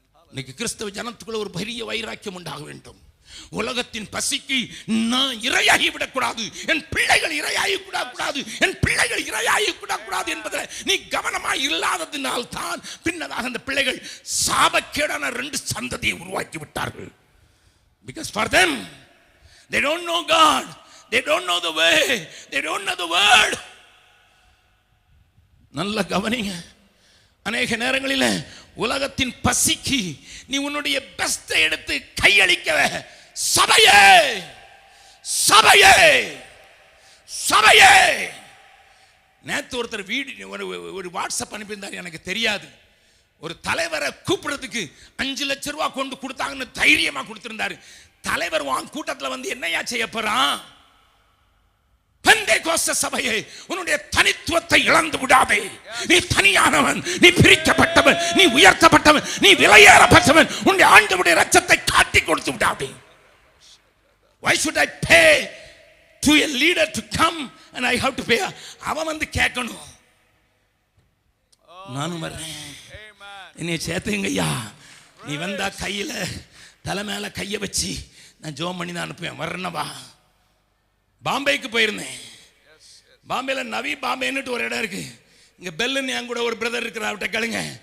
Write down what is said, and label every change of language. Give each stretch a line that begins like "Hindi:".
Tamil: இன்னைக்கு கிறிஸ்தவ ஜனத்துக்குள்ள ஒரு பெரிய வைராக்கியம் உண்டாக வேண்டும். உலகத்தின் பசிக்கு நான் இரையாகி விடக்கூடாது, என் பிள்ளைகள் இரையாகி விடக்கூடாது, என் பிள்ளைகள் இரையாகி விடக்கூடாது என்பதில் நீ கவனமாய் இல்லாததினால் தான் பின்னதாக அந்த பிள்ளைகள் சாபக்கேடான 2 சந்ததியை உருவாக்கி விட்டார்கள்.
English: Because for them they don't know God, they don't know the way, they don't know the word.
Tamil: நல்ல கவனிங்க. அநேக நேரங்களில் உலகத்தின் பசிக்கு நீ உன்னுடைய பெஸ்ட்டை எடுத்து கையளிக்க சபையே சபையே சபையே. நேத்து ஒருத்தர் ஒரு வாட்ஸ்அப் அனுப்பியிருந்தார், எனக்கு தெரியாது. ஒரு தலைவரை கூப்பிடுறதுக்கு 5 லட்சம் ரூபாய் கொண்டு கொடுத்தாங்கன்னு தைரியமா கொடுத்திருந்தாரு. தலைவர் வாங்க கூட்டத்தில் வந்து என்னையா செய்ய போறான்? பெந்தேகோஸ்தே சபையே, உன்னுடைய தனித்துவத்தை இழந்து விடாதே. நீ தனியானவன், நீ பிரிக்கப்பட்டவன், நீ உயர்த்தப்பட்டவன், நீ விலையேறப்பட்டவன். உன்னுடைய ஆண்டவருடைய இரத்தத்தை காட்டி கொடுத்து விடாதே.
English: Why should I pay to a leader to come and I have to pay?
Tamil: அவன் வந்து கேட்கணும், நானும் வர்றேன், என்னை சேர்த்துங்கய்யா. நீ வந்தா கையில தலை மேல கைய வச்சு நான் ஜோம் பண்ணி தான் அனுப்புவேன். வர்றனவா? பாம்பேக்கு போயிருந்தேன். பாம்பேல நவி பாம்பேன்னு ஒரு இடம் இருக்கு. இங்க பெல்லுன்னு என் கூட ஒரு பிரதர் இருக்கிற, அவர்கிட்ட கேளுங்க.